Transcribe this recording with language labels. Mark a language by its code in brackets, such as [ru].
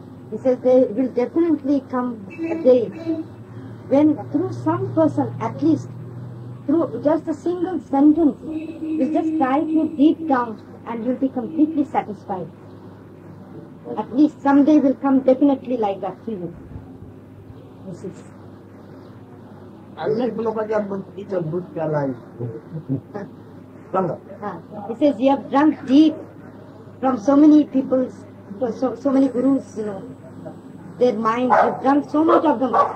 [en] He says there will definitely come a day when through some person, at least through just a single sentence, will just strike you deep down and you'll be completely satisfied. At least someday will come definitely like that to you. This is. [mr] अनेक लोकांच्या बुद्धीचं दूध प्याला [en] He says you have drunk deep from so many people's, so many gurus, their minds. You've drunk so much of them.